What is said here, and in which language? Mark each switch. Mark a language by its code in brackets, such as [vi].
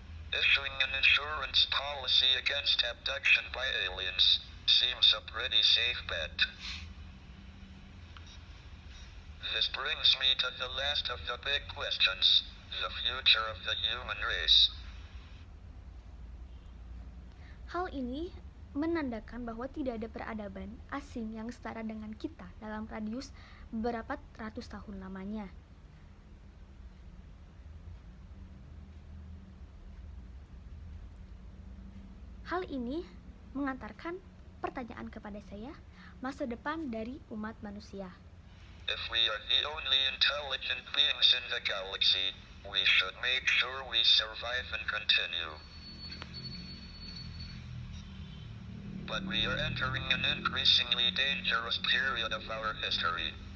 [en] Issuing an insurance policy against abduction by aliens seems a pretty safe bet. This brings me to the last of the big questions, the future of the human race. [id] Hal ini menandakan bahwa tidak ada peradaban asing yang setara dengan kita dalam radius beberapa ratus tahun lamanya. Hal ini mengantarkan pertanyaan kepada saya, masa depan dari umat manusia. [en] If we are the only intelligent beings in the galaxy, we should make sure we survive and continue. But we are entering an increasingly dangerous period of our history.